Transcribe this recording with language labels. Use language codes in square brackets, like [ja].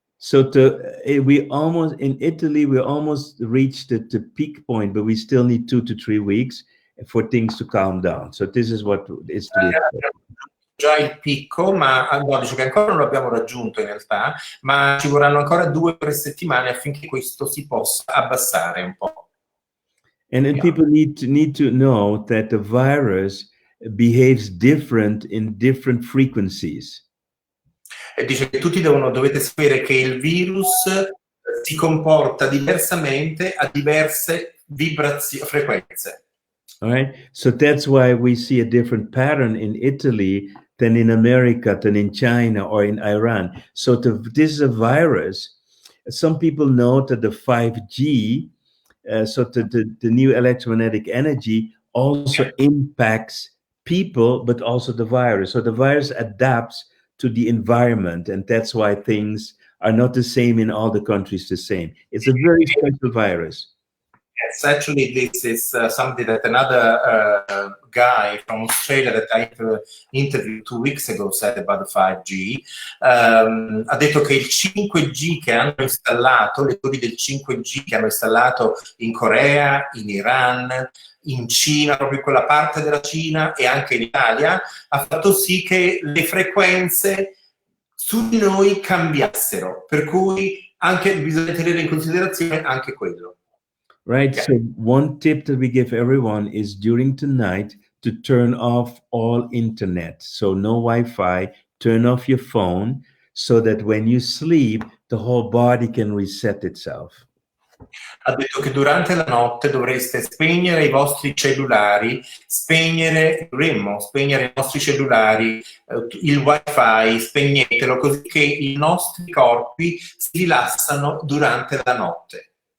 [en] So in Italy we almost reached the peak point, but we still need 2 to 3 weeks for things to calm down. So this is what is to be expected. [it] Già il picco, ma no, dice che ancora non lo abbiamo raggiunto in realtà, ma ci vorranno ancora 2 o 3 settimane affinché questo si possa abbassare un po'. [en] And then people need to know that the virus behaves different in different frequencies. [it] E dice che tutti dovete sapere che il virus si comporta diversamente a diverse frequenze. [en] All right, so that's why we see a different pattern in Italy than in America, than in China or in Iran. So this is a virus. Some people know that the 5G, so the new electromagnetic energy also impacts people, but also the virus. So the virus adapts to the environment, and that's why things are not the same in all the countries the same. It's a very special virus. Yes, actually, this is something that another guy from Australia that I interviewed 2 weeks ago said about the 5G. [it] Ha detto che il 5G che hanno installato, le torri del 5G che hanno installato in Corea, in Iran, in Cina, proprio in quella parte della Cina e anche in Italia, ha fatto sì che le frequenze su di noi cambiassero, per cui anche bisogna tenere in considerazione anche quello. [en] Right. Yeah. So one tip that we give everyone is during tonight to turn off all internet. So no Wi-Fi, turn off your phone so that when you sleep, the whole body can reset itself. [it] Ha detto che durante la notte dovreste spegnere i vostri cellulari, dovremmo spegnere i nostri cellulari, il wifi, spegnetelo così che i nostri corpi si rilassano durante la notte.